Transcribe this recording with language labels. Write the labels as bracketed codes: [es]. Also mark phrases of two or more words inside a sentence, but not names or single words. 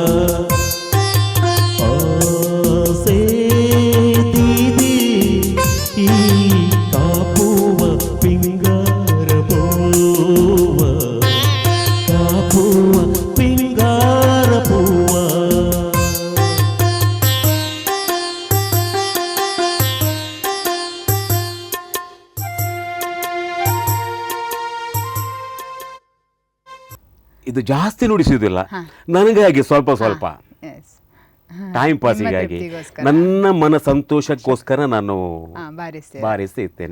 [tcy] ಆಸೆ ದೀದಿ ಈ ಕಾಪುವ ಪಿಂಗಾರ ಪೂವ ಕಾಪುವ ಪಿಂಗಾರ ಪೂವ. [kn] ಇದು ಜಾಸ್ತಿ ನುಡಿಸುವುದಿಲ್ಲ, ನನಗಾಗಿ ಸ್ವಲ್ಪ ಸ್ವಲ್ಪ ಟೈಮ್ ಪಾಸಿಗಾಗಿ ನನ್ನ ಮನ ಸಂತೋಷಕ್ಕೋಸ್ಕರ ನಾನು ಬಾರಿಸ್ತೇನೆ.